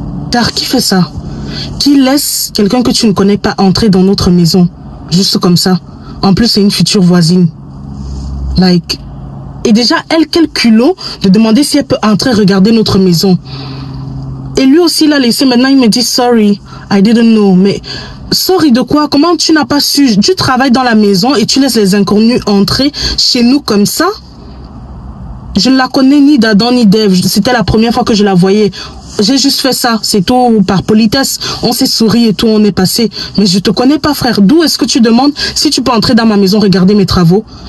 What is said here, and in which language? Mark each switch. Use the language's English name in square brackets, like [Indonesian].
[French] Car qui fait ça? Qui laisse quelqu'un que tu ne connais pas entrer dans notre maison juste comme ça? En plus c'est une future voisine. Like. Et déjà, elle, quel culot de demander si elle peut entrer regarder notre maison. Et lui aussi l'a laissé. Maintenant, il me dit, [English] sorry, I didn't know. [French] Mais, sorry de quoi? Comment tu n'as pas su? Tu travailles dans la maison et tu laisses les inconnus entrer chez nous comme ça? Je ne la connais ni d'Adam ni d'Ève. C'était la première fois que je la voyais. J'ai juste fait ça, c'est tout par politesse. On s'est souri et tout, on est passé. Mais je te connais pas, frère. D'où est-ce que tu demandes si tu peux entrer dans ma maison regarder mes travaux?